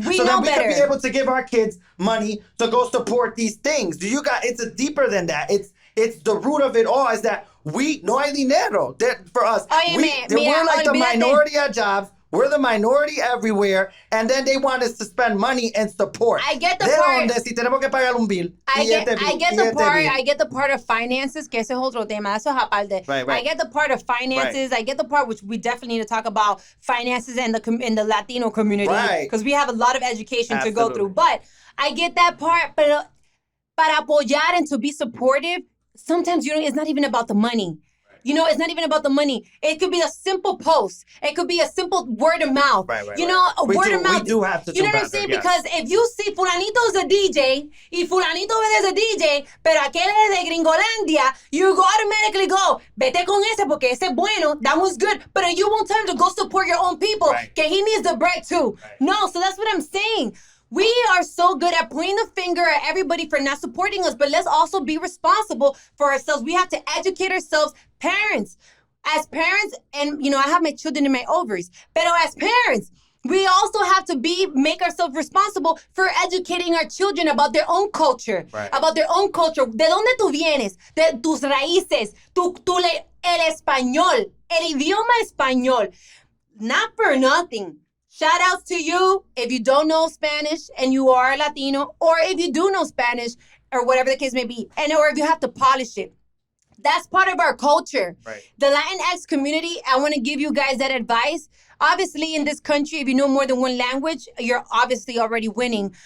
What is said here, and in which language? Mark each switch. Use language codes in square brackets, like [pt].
[en] that we can be able to give our kids money to go support these things? It's deeper than that. It's the root of it all is that we [es] no hay dinero. [en] For us, we're like the minority of jobs. We're the minority everywhere, and then they want us to spend money and support. I get the [es] ¿De [en] part. [es] dónde? Si tenemos que pagar un bill. [en] I get the part of finances, [es] que ese es otro tema. Eso es aparte. [en] Right. I get the part of finances. Right. I get the part which we definitely need to talk about finances and in the Latino community. Right. Because we have a lot of education Absolutely. to go through. But I get that part. [es] Pero para apoyar [en] and to be supportive, sometimes it's not even about the money. It's not even about the money. It could be a simple post. It could be a simple word of mouth. Right. Word of mouth. We do have to do You know what I'm better, saying? yes. Because if you see Fulanito's a DJ, [es] y Fulanito es a DJ, pero aquel es de Gringolandia, [en] you go automatically go, [es] vete con ese porque ese es bueno, [en] that was good. But you won't tell him to go support your own people, Right. que he needs the bread too. Right. No, so that's what I'm saying. We are so good at pointing the finger at everybody for not supporting us, but let's also be responsible for ourselves. We have to educate ourselves. Parents, as parents, and I have my children in my ovaries, but as parents, we also have to make ourselves responsible for educating our children about their own culture, Right. about their own culture. [es] ¿De dónde tú vienes? De tus raíces, el español, el idioma español. [en] Not for nothing. Shout outs to you if you don't know Spanish and you are Latino, or if you do know Spanish, or whatever the case may be, or if you have to polish it. That's part of our culture. Right. The Latinx community, I want to give you guys that advice. Obviously, in this country, if you know more than one language, you're obviously already winning.